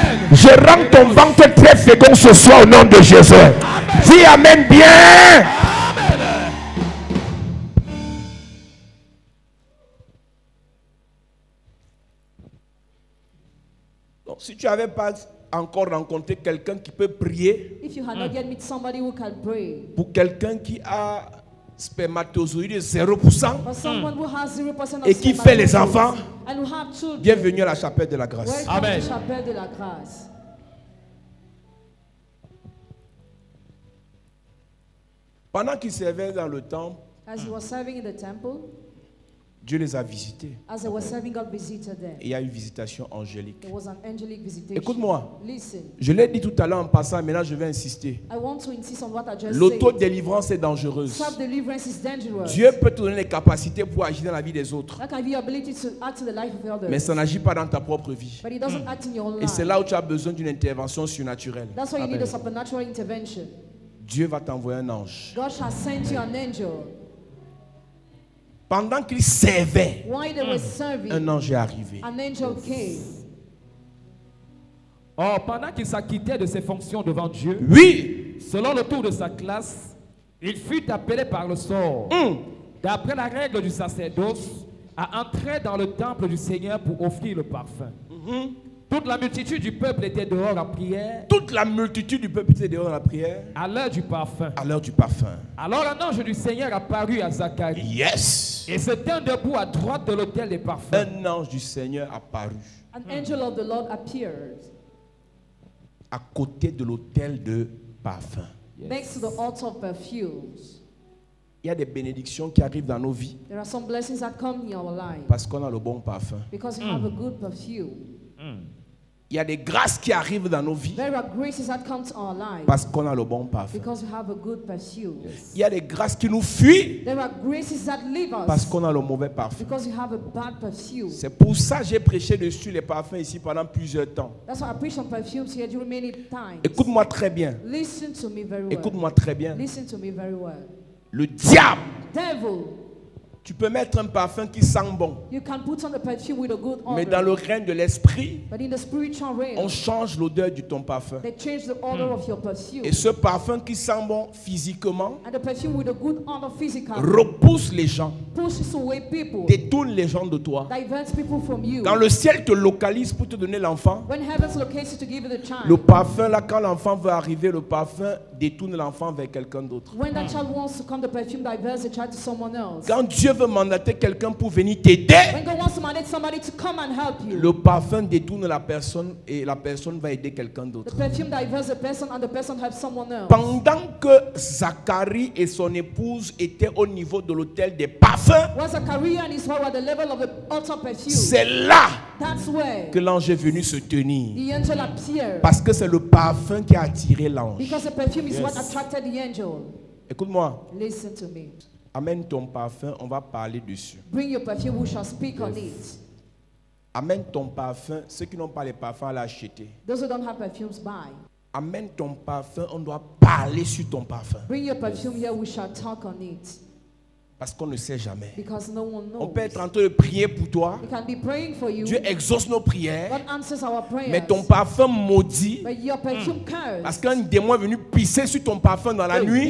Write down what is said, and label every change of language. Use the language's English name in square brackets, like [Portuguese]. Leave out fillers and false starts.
[French] Je rends ton ventre très fécond ce soir au nom de Jésus. Dis amen bien. Donc, si tu n'avais pas encore rencontré quelqu'un qui peut prier [English] If you had not yet met somebody who can pray, [French] pour quelqu'un qui a spermatozoïde de 0%, [English] or someone who has 0% of [French] Et qui fait les [English] spermatozoids [French] enfants, [English] and who have children, [French] bienvenue à la chapelle de la grâce. [English] welcome Amen. to Chapelle de la Grâce. [French] Pendant qu'ils servaient dans le temple, [English] As he was serving in the temple, [French] Dieu les a visités. [English] as they were serving, God visited them. [French] Et il y a une visitation angélique. [English] There was an angelic visitation. [French] Écoute-moi. [English] Listen, [French] Je l'ai dit tout à l'heure en passant, maintenant je vais insister. [English] I want to insist on what I just said. [French] L'autodélivrance est dangereuse. [English] Self-deliverance is dangerous. [French] Dieu peut te donner les capacités pour agir dans la vie des autres. [English] That can be your ability to act in the life of others. [French] Mais ça n'agit pas dans ta propre vie. [English] But it doesn't act in your own [French] Et [English] life. [French] c'est là où tu as besoin d'une intervention surnaturelle. [English] That's why you need Amen. a supernatural intervention. [French] Dieu va t'envoyer un ange. [English] God has sent you an angel. [French] Pendant qu'il servait, [English] While they were serving, [French] un ange est arrivé. [English] an angel came. [French] Or, pendant qu'il s'acquittait de ses fonctions devant Dieu, Oui. selon le tour de sa classe, il fut appelé par le sort, d'après la règle du sacerdoce, à entrer dans le temple du Seigneur pour offrir le parfum. Toute la multitude du peuple était dehors en prière Toute la multitude du peuple était dehors dans la prière à l'heure du parfum. à l'heure du parfum. Alors un ange du Seigneur apparut à Zacharie [English] Yes. [French] et se tint debout à droite de l'autel des parfums. Un ange du Seigneur apparut [English] An angel of the Lord appeared [French] à côté de l'autel de parfum. [English] next to the altar of perfumes. [French] Il y a des bénédictions qui arrivent dans nos vies [English] There are some blessings that come in our life [French] parce qu'on a le bon parfum. [English] because we have a good perfume. [French] Il y a des grâces qui arrivent dans nos vies [English] There are graces that come to our life [French] parce qu'on a le bon parfum. [English] because we have a good perfume. [French] Il y a des grâces qui nous fuient [English] There are graces that leave [French] parce [English] us [French] qu'on a le mauvais parfum. [English] because we have a bad perfume. [French] C'est pour ça que j'ai prêché dessus les parfums ici pendant plusieurs temps. [English] That's why I preach on perfumes here during many times. [French] Écoute-moi très bien. [English] Listen to me very well. [French] Écoute-moi très bien. [English] Listen to me very well. [French] Le diable, [English] Devil, [French] tu peux mettre un parfum qui sent bon, [English] you can put on the perfume with a good [French] mais dans le [English] odor. [French] règne de l'esprit, [English] But in the spiritual [French] on [English] realm, [French] change l'odeur de ton parfum. [English] they change the odor of your perfume. [French] Et ce parfum qui sent bon physiquement [English] And the perfume with a good odor physically [French] repousse les gens, [English] pushes away people, [French] détourne les gens de toi. [English] diverts people from you. [French] Quand le ciel te localise pour te donner l'enfant, [English] When heaven's locates you to give you the child, [French] le parfum là, quand l'enfant veut arriver, le parfum détourne l'enfant vers quelqu'un d'autre. [English] when that child wants to come, the perfume diverts the child to someone else. [French] Quand Dieu veut mandater quelqu'un pour venir t'aider, [English] When God wants to mandate somebody to come and help you, [French] le parfum détourne la personne et la personne va aider quelqu'un d'autre. [English] the perfume diverts the person and the person helps someone else. [French] Pendant que Zacharie et son épouse étaient au niveau de l'autel des parfums, [English] When Zachariah and his wife were at the level of the altar perfume, [French] c'est là [English] that's where [French] que l'ange est venu se tenir. [English] the angel appeared. [French] Parce que c'est le parfum qui a attiré l'ange. [English] Because the perfume is what attracted the angel. [French] Écoute-moi, [English] Listen to me. [French] amène ton parfum, on va parler dessus. [English] Bring your perfume, we shall speak on it. [French] Amène ton parfum, ceux qui n'ont pas les parfums à l'acheter. [English] Those who don't have perfumes, buy. [French] Amène ton parfum, on doit parler sur ton parfum. [English] Bring your perfume here, we shall talk on it. [French] Parce qu'on ne sait jamais. [English] Because no one [French] On [English] knows. [French] peut être en train de prier pour toi. [English] We can be praying for you. [French] Dieu exauce nos prières. [English] God answers our prayers. [French] Mais ton parfum maudit, [English] But your perfume cursed. [French] parce qu'un démon est venu pisser sur ton parfum dans la nuit,